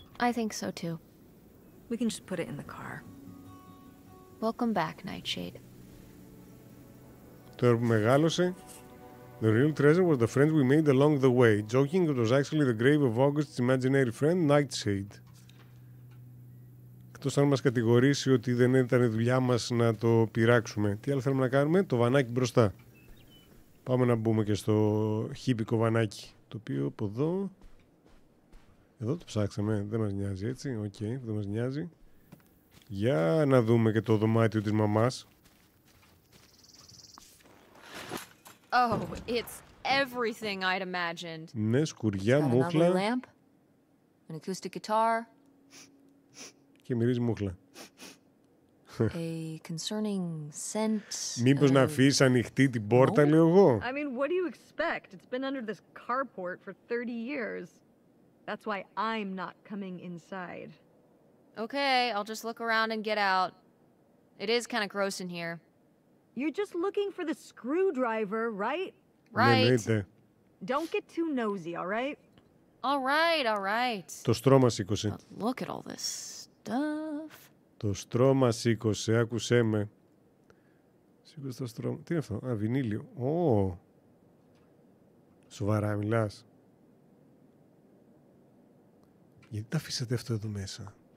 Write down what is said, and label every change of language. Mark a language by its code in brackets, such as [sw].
[en] I think so too. We can just put it in the car. Welcome back, Nightshade. [el] Τώρα που μεγάλωσε, [en] the real treasure was the friends we made along the way. Joking, it was actually the grave of August's imaginary friend, Nightshade. [el] Εκτός αν μας κατηγορήσει ότι δεν ήταν δουλειά μας να το πειράξουμε. Τι άλλο θέλουμε να κάνουμε? Το βανάκι μπροστά. Πάμε να μπούμε και στο χίπικο βανάκι. Το οποίο από εδώ... Εδώ το ψάξαμε. Δεν μας νοιάζει, έτσι. Οκ, δεν μας νοιάζει. Για να δούμε και το δωμάτιο της μαμάς. [en] Oh, it's everything I'd imagined. [el] Ναι, σκουριά, [en] Got another [el] μούχλα [en] lamp, an acoustic guitar, [el] και μυρίζει μούχλα. [en] a concerning scent. [el] Μήπως να [en] of- [el] αφήσεις ανοιχτή την πόρτα, λέω εγώ. [en] I mean, what do you expect? It's been under this carport for 30 years. That's why I'm not coming inside. Okay, I'll just look around and get out. It is kind of gross in here. You're just looking for the screwdriver, right? [el] Ναι, [en] Right. [el] εννοείται. [en] Don't get too nosy, all right? All right. [el] Το στρώμα σήκωσε. [en] But look at all this stuff. [el] Το στρώμα σήκωσε, άκουσέ με. Σήκωσε το στρώμα. Τι είναι αυτό? Α, βινίλιο. Ω. Σοβαρά μιλάς? Γιατί τα αφήσατε αυτό εδώ μέσα?